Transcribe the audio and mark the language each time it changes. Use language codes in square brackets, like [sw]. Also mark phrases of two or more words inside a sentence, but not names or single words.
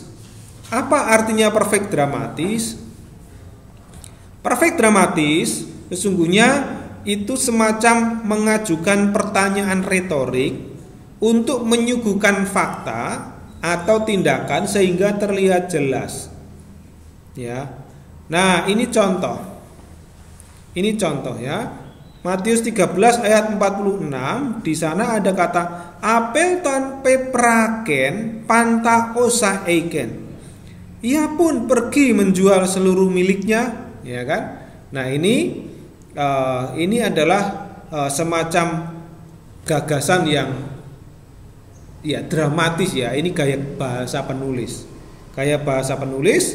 [id] Apa artinya perfect dramatis? Perfect dramatis sesungguhnya itu semacam mengajukan pertanyaan retorik untuk menyuguhkan fakta atau tindakan sehingga terlihat jelas. Ya. Nah, ini contoh. Ini contoh ya. Matius 13 ayat 46, di sana ada kata [el] απελθών πέπρακεν πάντα όσα είχεν. [id] Ia pun pergi menjual seluruh miliknya, ya kan? Nah, ini adalah semacam gagasan yang ya dramatis ya. Ini gaya bahasa penulis. Gaya bahasa penulis.